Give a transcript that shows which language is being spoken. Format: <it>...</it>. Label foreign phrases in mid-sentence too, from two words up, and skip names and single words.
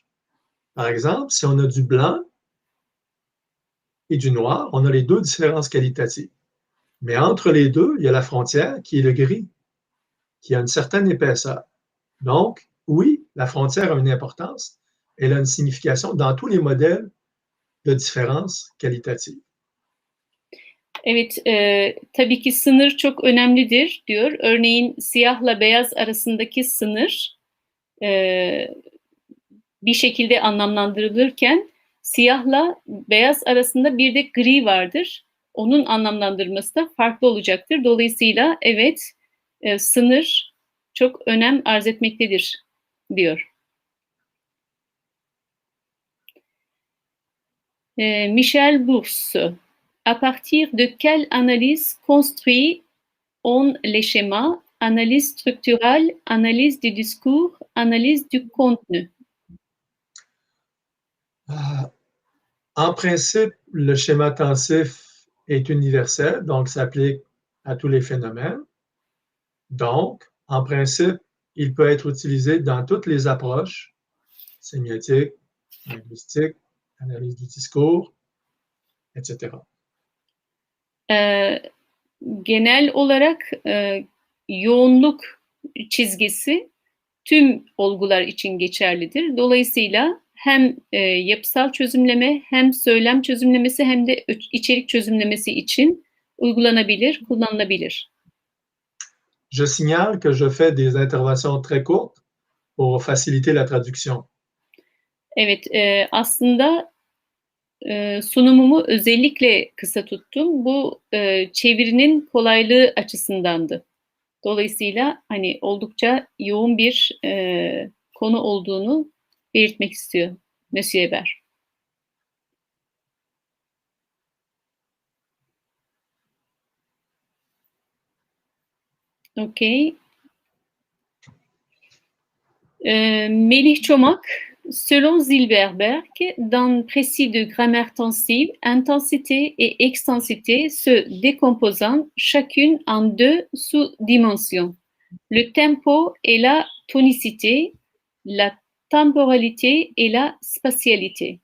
<fr>Par exemple, si on a du blanc et du noir, on a les 2 différences qualitatives. Mais entre les deux, il y a la frontière qui est le gris, qui a une certaine épaisseur. Donc, oui, la frontière a une importance. Elle a une signification dans tous les modèles de différence qualitative.</fr> <tr>Evet, tabii ki sınır çok önemlidir diyor. Örneğin siyahla beyaz arasındaki sınır bir şekilde anlamlandırılırken siyahla beyaz arasında bir de gri vardır. Onun anlamlandırması da farklı olacaktır. Dolayısıyla evet, sınır çok önem arz etmektedir diyor.</tr> <fr>Michel Bourse, à partir de quelle analyse construit-on les schémas? Analyse structurale, analyse du discours, analyse du contenu. En principe, le schéma tensif est universel, donc s'applique à tous les phénomènes. Donc, en principe, il peut être utilisé dans toutes les approches, sémiotique, linguistique, analyse du discours, etc.</fr> <tr>Genel olarak yoğunluk çizgisi tüm olgular için geçerlidir. Dolayısıyla hem yapısal çözümleme, hem söylem çözümlemesi, hem de içerik çözümlemesi için uygulanabilir, kullanılabilir.</tr> <fr>Je signale que je fais des interventions très courtes pour faciliter la traduction.</fr> <tr>Evet, aslında sunumumu özellikle kısa tuttum. Bu çevirinin kolaylığı açısındandı. Dolayısıyla hani oldukça yoğun bir konu olduğunu belirtmek istiyor Monsieur Hébert. Okay. Melih Çomak,</tr> <fr>selon Zilberberg, dans précis de grammaire tensive, intensité et extensité se décomposant chacune en deux sous-dimensions. Le tempo et la tonicité, la temporalité et la spatialité.</fr>